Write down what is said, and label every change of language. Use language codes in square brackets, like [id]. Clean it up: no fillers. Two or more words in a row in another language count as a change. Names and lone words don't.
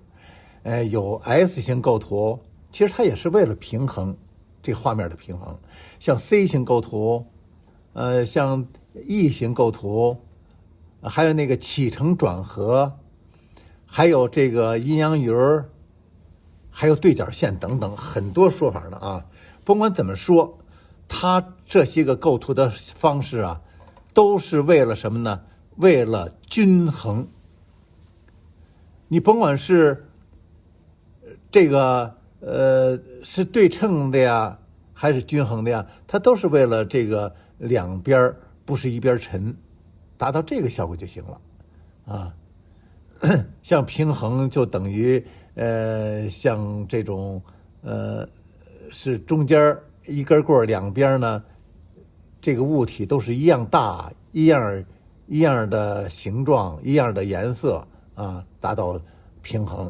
[zh] 有 S 型構圖，其實它也是為了平衡這個畫面的平衡。像 C 型構圖，像 E 型構圖，還有那個起承轉合，還有這個陰陽魚，還有對角線等等，很多說法呢啊。甭管怎麼說，它這些個構圖的方式啊，都是為了什麼呢？為了均衡。你甭管是這個是對稱的呀，還是均衡的呀，它都是为了这个兩邊不是一邊沉，達到這個效果就行了啊。像平衡就等於像這種是中間一根棍兩邊呢，這個物體都是一樣大，一樣的形狀，一樣的顏色啊，達到平衡。